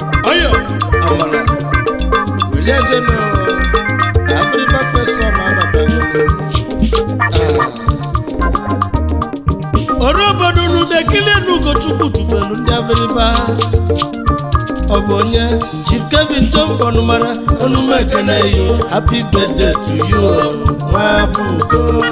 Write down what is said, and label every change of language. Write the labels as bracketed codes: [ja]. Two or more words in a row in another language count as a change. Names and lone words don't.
[ig] Oyo, amala, welie jenu. Abịrịba [en] first son [ig] abatago. Ah. Oro obodo unu na-ekili enu Ugochukwu tubelu ndị abịrịba. Ọ bụ onye Chief Kevin John Bonumara, onu m ekene yi. [en] Happy birthday to you, [ig] nwa bụ Ugo.